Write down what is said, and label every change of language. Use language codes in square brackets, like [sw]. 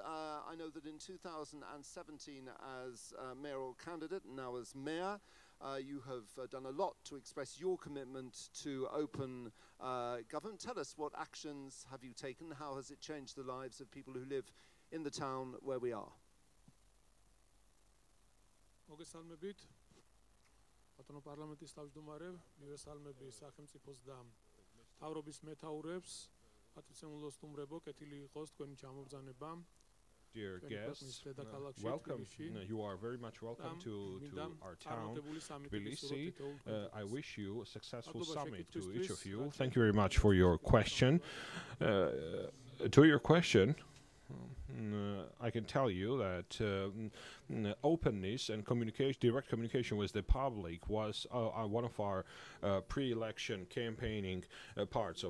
[en] I know that in 2017 as mayoral candidate and now as mayor, you have done a lot to express your commitment to open government. Tell us, what actions have you taken? How has it changed the lives of people who live in the town where we are? [ka] ბატონო პარლამენტის თავმჯდომარე, მივესალმები სახელმწიფოს და მთავრობის მეთაურებს, პატრიცემულო სტუმრებო, კეთილი იყოს თქვენი ჩამობრძანება. [en] Dear guests, welcome. You are very much welcome to our town, Tbilisi. I wish you a successful summit to each of you. Thank you very much for your question. To your question, I can tell you that openness and communication, direct communication with the public was one of our pre-election campaigning parts.